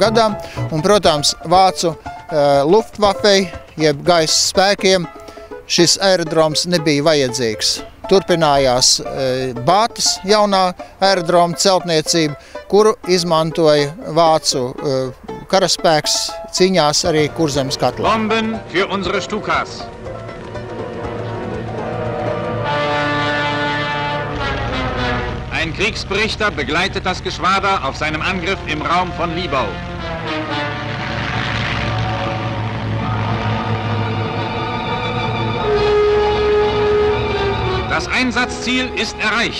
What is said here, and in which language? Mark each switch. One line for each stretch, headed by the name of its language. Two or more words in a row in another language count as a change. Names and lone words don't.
Latvian: gadam, un, protams, Vācu Luftwaffei, jeb gaisa spēkiem, šis aerodroms nebija vajadzīgs. Turpinājās Bātas jaunā aerodroma celtniecība, kuru izmantoja Vācu karaspēks cīņās arī Kurzemes katlā.
German: Bomben für unsere Stukas. Ein Kriegsberichter begleitet das Geschwader auf seinem Angriff im Raum von Libau. Das Einsatzziel ist erreicht.